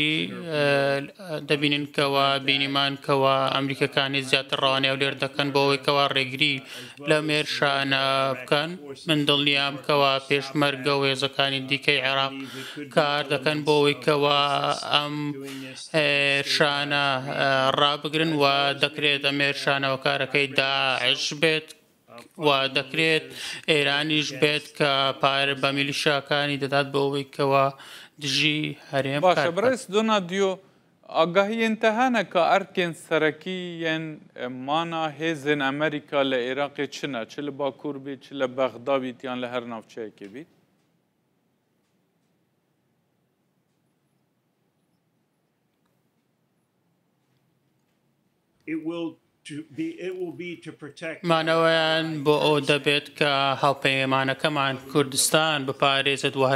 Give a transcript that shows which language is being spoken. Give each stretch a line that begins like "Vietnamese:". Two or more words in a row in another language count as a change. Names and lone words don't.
Central Kurdish: دەبینن کەوا بینیمان کەوا ئەمریکەکانی زیاتر ڕوانێ و لێر دەکەن بۆ ئەوەی کەوا ڕێگری لە مێرشانە بکەن من دڵنیام کەوا پێشمەرگە و هێزەکانی دیکەی عێراق کار دەکەن بۆ ئەوەی کەوا ئەم هێرشانە ڕابگرن و دەکرێت ئەمێرشانەوە کارەکەی داعش بێت و دەکرێت ئێرانیش بێت کە پارە بە میلیشاکانی دەدات بە ئەوەی کەوا دژی هەرێم باشە بەڕێز دۆنادیۆ
Kurdish: ئاگاهیên te hene ka erkên serekî yên mana hêzên Amerîka li Iraqê çi ne çi li Bakur bî çi li Bexda bît yan li her navçeyekê bît
Central Kurdish: مانەوەیان بۆ ئەو دەبێت کە هاوپەیمانەکەمان کوردستان بپارێزێت و